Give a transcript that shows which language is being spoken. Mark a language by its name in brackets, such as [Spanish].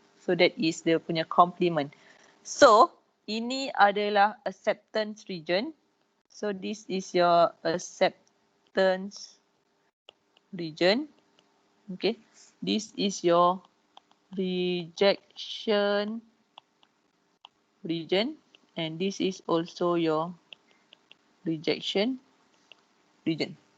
[English] So that is [Malay] dia punya complement. So ini adalah acceptance region. [English] So this is your acceptance region. Okay. This is your rejection region. And this is also your rejection region.